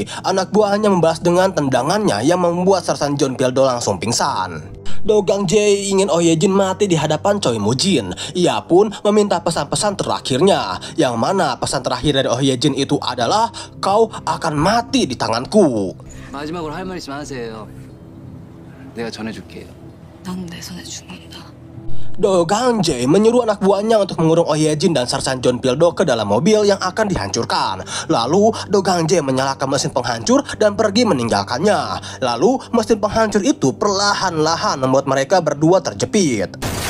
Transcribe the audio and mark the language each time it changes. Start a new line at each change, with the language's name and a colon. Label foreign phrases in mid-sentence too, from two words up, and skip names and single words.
Indonesian: Anak buahnya membalas dengan tendangannya yang membuat Sersan John Pildo langsung pingsan. Dogong J ingin Oh Ye-jin mati di hadapan Choi Moo-jin. Ia pun meminta pesan-pesan terakhirnya, yang mana pesan terakhir dari Oh Ye-jin itu adalah kau akan mati di tanganku.
Korean: 마지막으로 할 말 있으면 하세요. 내가 전해줄게요. 넌 내 손에 죽는다.
Indonesian: Dogong J menyuruh anak buahnya untuk mengurung Oh Ye-jin dan Sersan John Pildo ke dalam mobil yang akan dihancurkan. Lalu Dogong J menyalakan mesin penghancur dan pergi meninggalkannya. Lalu mesin penghancur itu perlahan-lahan membuat mereka berdua terjepit.